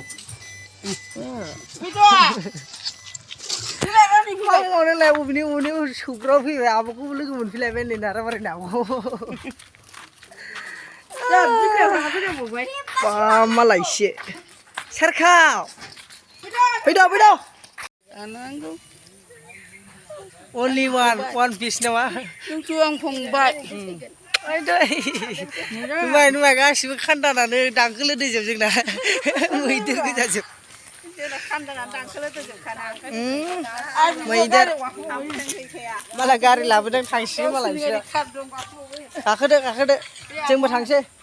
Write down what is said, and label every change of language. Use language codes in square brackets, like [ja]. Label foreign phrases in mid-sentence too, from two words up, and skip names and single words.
[brx] लाय बबेनि सौग्राव फैबाय आब'खौबो लोगो मोनफैलायबाय नै नाराबारि नाखौ बा मालायसो सेरखाव फैद' [en] only one piece [brx] नामा Tuang pungbat. नुबाय गासिबो खान्दानानो दांखोलो दैजोब जोंना मैदेर गोजाजोब मैदेर मालाय गारि लाबोदों थांसिगोन मालाय बिसोरो गाखोदो जोंबो थांसै